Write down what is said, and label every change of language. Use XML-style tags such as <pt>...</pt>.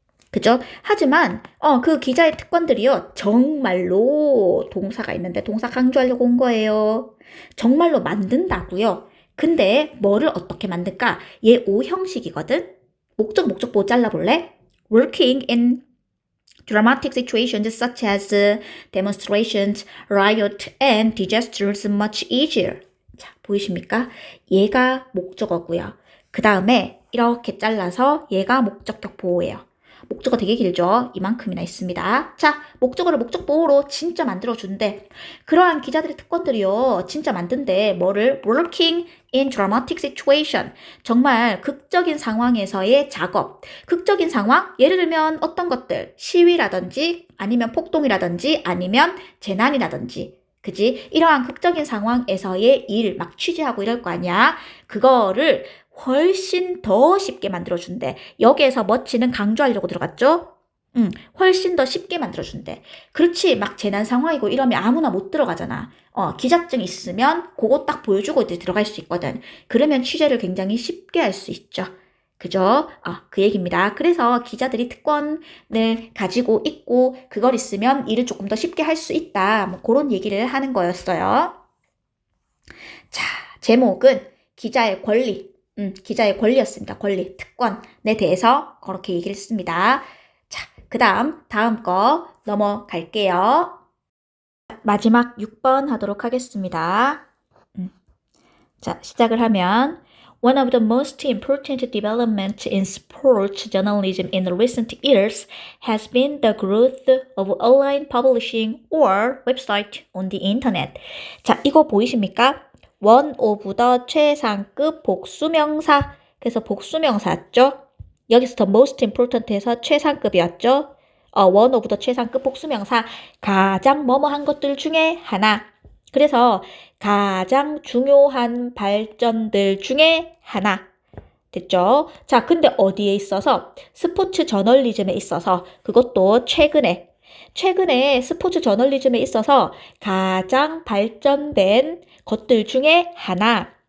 <ko>그죠? 하지만 그 기자의 특권들이요. 정말로 동사가 있는데 동사 강조하려고 온 거예요. 정말로 만든다고요. 근데 뭐를 어떻게 만들까? 얘 O 형식이거든. 목적보 잘라볼래?</ko> <en>Working in dramatic situations such as demonstrations, riot, and disasters much easier.</en> <ko>자, 보이십니까? 얘가 목적어고요. 그 다음에 이렇게 잘라서 얘가 목적격 보호예요. 목적어 되게 길죠? 이만큼이나 있습니다. 자, 목적어를 목적보호로 진짜 만들어준대. 그러한 기자들의 특권들이요. 진짜 만든대. 뭐를?</ko> <en>Working in dramatic situation.</en> <ko>정말 극적인 상황에서의 작업. 극적인 상황? 예를 들면 어떤 것들? 시위라든지 아니면 폭동이라든지 아니면 재난이라든지. 그지? 이러한 극적인 상황에서의 일 막 취재하고 이럴 거 아니야? 그거를 훨씬 더 쉽게 만들어준대. 여기에서 멋지는 강조하려고 들어갔죠? 훨씬 더 쉽게 만들어준대. 그렇지, 막 재난 상황이고 이러면 아무나 못 들어가잖아. 기자증 있으면 그거 딱 보여주고 이제 들어갈 수 있거든. 그러면 취재를 굉장히 쉽게 할 수 있죠. 그죠? 그 얘기입니다. 그래서 기자들이 특권을 가지고 있고 그걸 있으면 일을 조금 더 쉽게 할 수 있다. 뭐 그런 얘기를 하는 거였어요. 자, 제목은 기자의 권리. 기자의 권리였습니다. 권리, 특권에 대해서 그렇게 얘기를 했습니다. 자, 다음 거 넘어갈게요. 마지막 6번 하도록 하겠습니다. 자, 시작을 하면</ko> <en>One of the most important developments in sports journalism in recent years has been the growth of online publishing or website on the internet.</en> <ko>자, 이거 보이십니까?</ko> <en>one of the</en> <ko>최상급 복수명사. 그래서 복수명사였죠. 여기서</ko> <en>the most important</en> <ko>에서 최상급이었죠.</ko> <en>one of the</en> <ko>최상급 복수명사. 가장 뭐뭐한 것들 중에 하나. 그래서 가장 중요한 발전들 중에 하나. 됐죠? 자, 근데 어디에 있어서? 스포츠 저널리즘에 있어서 그것도 최근에 스포츠 저널리즘에 있어서 가장 발전된 것들 중에 하나.</ko>